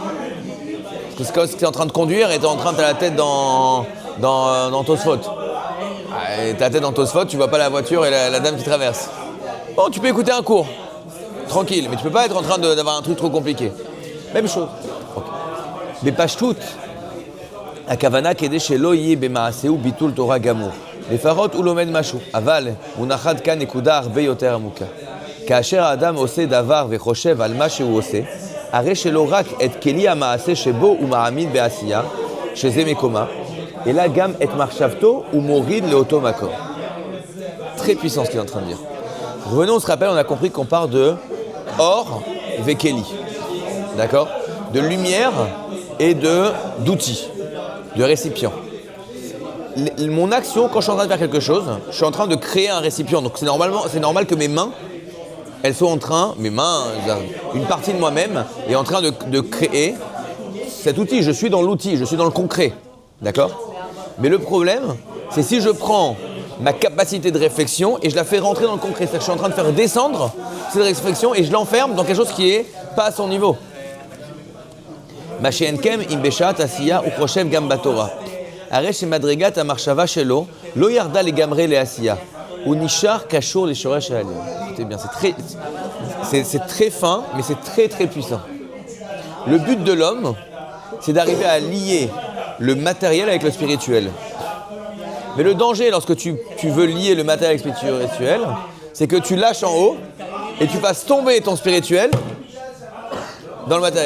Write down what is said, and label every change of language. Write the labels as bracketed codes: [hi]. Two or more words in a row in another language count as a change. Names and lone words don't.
[fr] Parce que quand tu es en train de conduire et tu es en train de la tête dans Tosfot. Ta tête dans Tosfot, tu vois pas la voiture et la dame qui traverse. Bon, tu peux écouter un cours, tranquille, mais tu peux pas être en train d'avoir un truc trop compliqué. Même chose. Mais pas toutes. [he] הכוונה כדי שלא יהיה במעשהו ביטול תורה גמור. לפחות הוא לומד משהו, אבל הוא נחת כאן נקודה הרבה יותר עמוקה. כאשר האדם עושה דבר וחושב על מה שהוא עושה, הרי שלא רק את כלי המעשה שבו הוא מעמיד בעשייה, שזה מקומה, אלא גם את מחשבתו הוא מוריד לאותו מקום. [fr] Très puissant ce qu'il est en train de dire. Revenons, on se rappelle, on a compris qu'on parle de [he] אור וכלי. [fr] D'accord? De lumière et d'outils, de récipients. Mon action, quand je suis en train de faire quelque chose, je suis en train de créer un récipient. Donc c'est normal que mes mains, elles soient en train, une partie de moi-même est en train de créer cet outil. Je suis dans l'outil, je suis dans le concret. D'accord? Mais le problème, c'est si je prends ma capacité de réflexion et je la fais rentrer dans le concret. C'est-à-dire que je suis en train de faire descendre cette réflexion et je l'enferme dans quelque chose qui n'est pas à son niveau. [he] מה שאין כן אם בשעת עשייה הוא חושב גם בתורה. הרי שמדרגת המחשבה שלו לא ירדה לגמרי לעשייה. הוא נשאר קשור לשורש העליון. [fr] Écoutez bien, c'est très fin, mais c'est très très puissant. Le but de l'homme, c'est d'arriver à lier le matériel avec le spirituel. Mais le danger lorsque tu veux lier le matériel avec le spirituel, c'est que tu lâches en haut et tu fasses tomber ton spirituel dans le matériel.